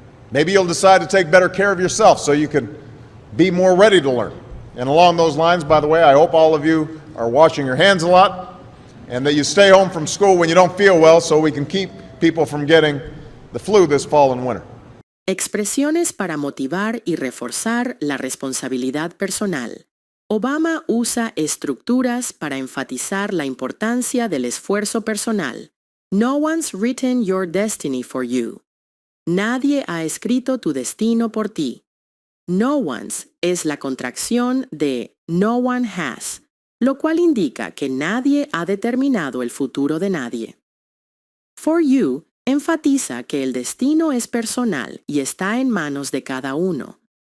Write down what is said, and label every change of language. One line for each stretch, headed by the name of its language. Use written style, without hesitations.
English: Maybe you'll decide to take better care of yourself so you can be more ready to learn. And along those lines, by the way, I hope all of you are washing your hands a lot and that you stay home from school when you don't feel well so we can keep people from getting the flu this fall and winter.
Spanish: Expresiones para motivar y reforzar la responsabilidad personal. Obama usa estructuras para enfatizar la importancia del esfuerzo personal.
English: No one's written your destiny for you.
Spanish: Nadie ha escrito tu destino por ti. No one's es la contracción de no one has, lo cual indica que nadie ha determinado el futuro de nadie. For you enfatiza que el destino es personal y está en manos de cada uno.